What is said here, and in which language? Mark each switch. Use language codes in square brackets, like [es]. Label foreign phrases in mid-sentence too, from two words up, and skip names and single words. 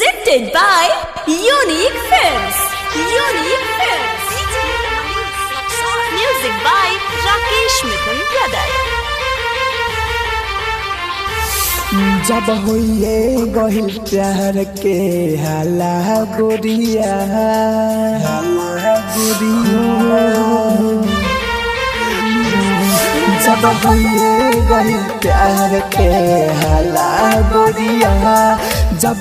[en] Presented by Unique Films. Unique Films. Music by Rakesh Mithun Brother. [bho] जब होइए गहिल प्यार के हाला गोरिया जब होइए गहिल प्यार के हाला गोरिया जब